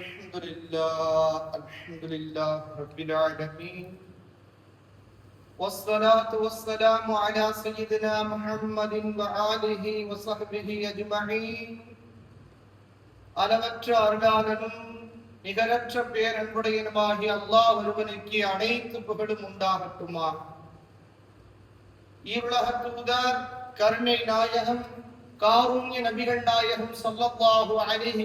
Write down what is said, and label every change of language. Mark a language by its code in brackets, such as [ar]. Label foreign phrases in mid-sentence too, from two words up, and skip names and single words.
[ar] الحمد لله رب العالمين والصلاة والسلام على سيدنا محمد وآله وصحبه أجمعين. [ta] அளவற்ற அருளாளனும் நிகரற்ற பேரன்புடையனுமாகிய அல்லாஹ் ஒருவனுக்கு அனைத்து புகழும் உண்டாகட்டுமா. ஈருலக தூதர் கருணை நாயகம் காருண்ய நபிகள் நாயகம் [ar] صلى الله عليه